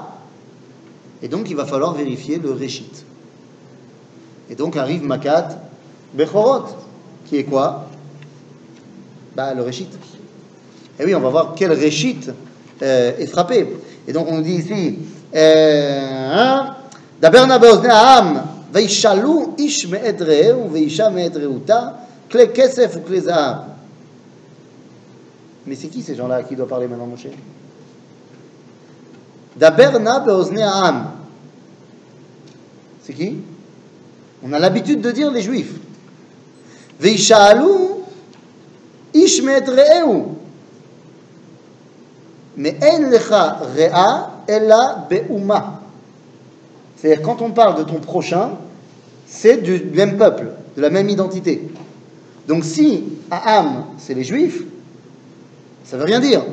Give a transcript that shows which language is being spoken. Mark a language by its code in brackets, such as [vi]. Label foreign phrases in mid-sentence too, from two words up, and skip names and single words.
[fr] Et donc il va falloir vérifier le Réchit. Et donc arrive [he] מכת בכורות, [fr] qui est quoi? Bah, le Réchit. Et oui, on va voir quel Réchit est frappé. Et donc on nous dit ici [he] דבר נא באזני העם וישאלו איש מאת רעהו ואשה מאת רעותה כלי כסף [fr] ou [he] כלי זהב. [fr] Mais c'est qui ces gens-là à qui doit parler maintenant, Moshe? [he] דבר נא באזני העם. [fr] C'est qui? On a l'habitude de dire les Juifs. [he] וישאלו איש מאת רעהו. Mais אין לך רע אלא באומה. [fr] C'est-à-dire quand on parle de ton prochain, c'est du même peuple, de la même identité. Donc si Aham, c'est les Juifs, ça ne veut rien dire.